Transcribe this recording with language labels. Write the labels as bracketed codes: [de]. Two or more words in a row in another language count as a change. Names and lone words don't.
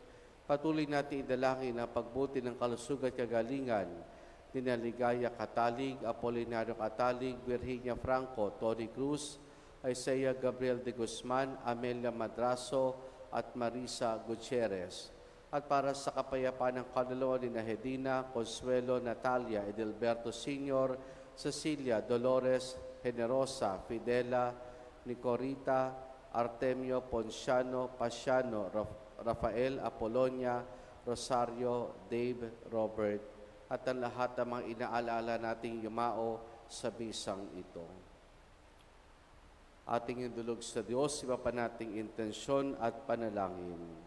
[tl] Patuloy natin idalangin ang pagbuti ng kalusugan at kagalingan ni Ligaya Katalig, Apolinario Katalig, Virginia Franco, Tony Cruz, Isaiah Gabriel de Guzman, Amelia Madraso at Marisa Gutierrez. At para sa kapayapaan ng kaluluwa ni Hedina, Consuelo, Natalia, Edelberto Sr., Cecilia, Dolores, Generosa, Fidela, Nicorita, Artemio, Ponciano, Pasiano, Rafael, Apolonia, Rosario, Dave, Robert, at ang lahat ng mga inaalala nating yumao sa bisang ito. Ating indulog sa Diyos, iba pa nating intensyon at panalangin.